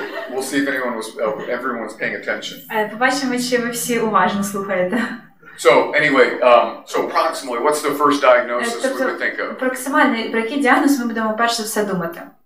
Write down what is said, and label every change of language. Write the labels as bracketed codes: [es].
[en] We'll see if everyone's paying attention. [uk] Побачимо, чи ви всі уважно слухаєте. [en] So anyway, so proximally, what's the first diagnosis we would think of? [uk] Проксимальний, про який діагноз ми будемо перш за все думати?